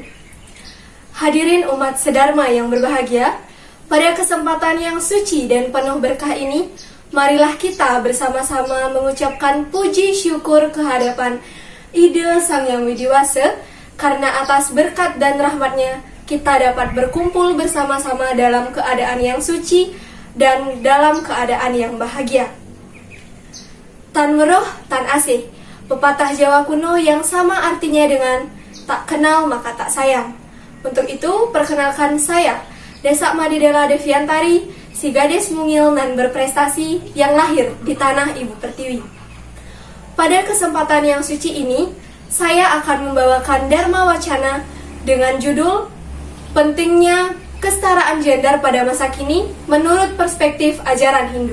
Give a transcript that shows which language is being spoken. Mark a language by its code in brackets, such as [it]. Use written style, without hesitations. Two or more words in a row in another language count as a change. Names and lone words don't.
[id] Hadirin umat sedharma yang berbahagia, pada kesempatan yang suci dan penuh berkah ini, marilah kita bersama-sama mengucapkan puji syukur kehadapan Ide Sang Yang Widiwasa, karena atas berkat dan rahmatnya kita dapat berkumpul bersama-sama dalam keadaan yang suci dan dalam keadaan yang bahagia. [kaw] Tan meroh, tan asih, [id] pepatah Jawa kuno yang sama artinya dengan tak kenal maka tak sayang. Untuk itu, perkenalkan saya, Desa Madidela Deviantari, si gadis mungil dan berprestasi yang lahir di tanah Ibu Pertiwi. Pada kesempatan yang suci ini, saya akan membawakan Dharma Wacana dengan judul Pentingnya Kesetaraan Gender pada Masa Kini menurut Perspektif Ajaran Hindu.